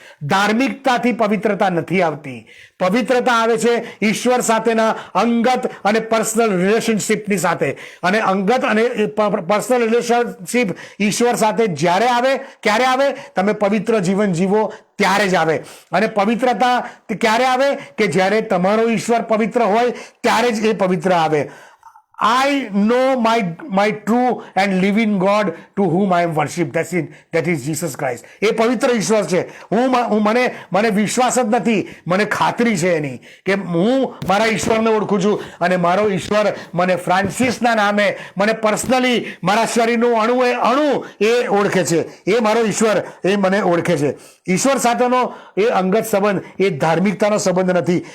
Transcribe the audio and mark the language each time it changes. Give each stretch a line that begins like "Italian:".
Gujarati: ધાર્મિકતાથી પવિત્રતા નથી આવતી. પવિત્રતા આવે છે ઈશ્વર સાથેના અંગત અને પર્સનલ રિલેશનશિપની સાથે. અને અંગત અને પર્સનલ રિલેશનશિપ ઈશ્વર સાથે જ્યારે આવે, ક્યારે આવે? તમે પવિત્ર જીવન જીવો ત્યારે જ આવે. અને પવિત્રતા ક્યારે આવે? કે જ્યારે તમારો ઈશ્વર પવિત્ર હોય ત્યારે જ એ પવિત્ર આવે.
English: I know my true and living God to whom I am worshipped. That is Jesus Christ.
Gujarati: એ પવિત્ર ઈશ્વર છે. મને વિશ્વાસ જ નથી, મને ખાતરી છે એની કે હું મારા ઈશ્વરને ઓળખું છું. અને મારો ઈશ્વર મને ફ્રાન્સિસના નામે, મને પર્સનલી, મારા શરીરનું અણુ એ ઓળખે છે. એ મારો ઈશ્વર, એ મને ઓળખે છે. ઈશ્વર સાથેનો એ અંગત સંબંધ એ ધાર્મિકતાનો સંબંધ નથી.